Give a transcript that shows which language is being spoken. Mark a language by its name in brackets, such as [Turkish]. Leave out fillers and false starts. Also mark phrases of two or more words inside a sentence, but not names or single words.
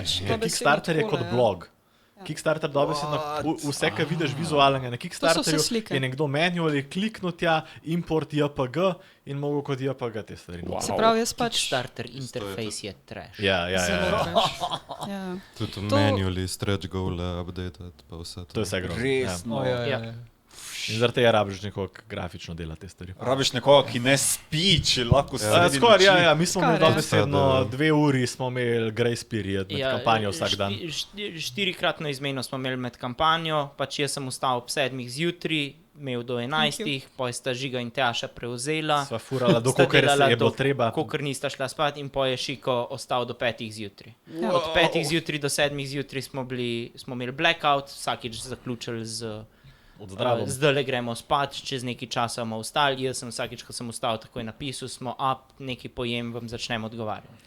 [Slovenian] Kickstarter je kot blog. Kickstarter dobesedno vse, kar vidiš vizualnega na Kickstarterju, je nekdo manually kliknil tja, import JPG in mogo kot JPG te stvari. Se pravi, jaz pač... Kickstarter interface je trash. Ja. [English] Tudi manually stretch goal update, [Slovenian] pa vse to. To je vse grozno. Resno, ja. In zaradi tega rabiš nekoga grafično dela te stvari. Rabiš nekoga, ki ne spi, če lahko skoraj, ja, mi smo imeli dobesedno 2 uri smo imeli [English] grace period [Slovenian] med kampanjo vsak dan. 4-kratno izmeno smo imeli med kampanjo, pač jaz sem vstal ob 7 zjutraj, imel do 11, potem sta Žiga in Tjaša prevzela. Sva furala, dokler je bilo treba. Kokor nista šla spat in potem je Šiko ostal do 5 zjutraj. Od 5 zjutraj do 7 zjutraj smo imeli blackout, vsakič zaključili zdajle gremo spat, čez nekaj časa bomo vstali, jaz sem vsakič, ko sem vstal, takoj napisal, smo up, nekaj pojem, vam začnem odgovarjati.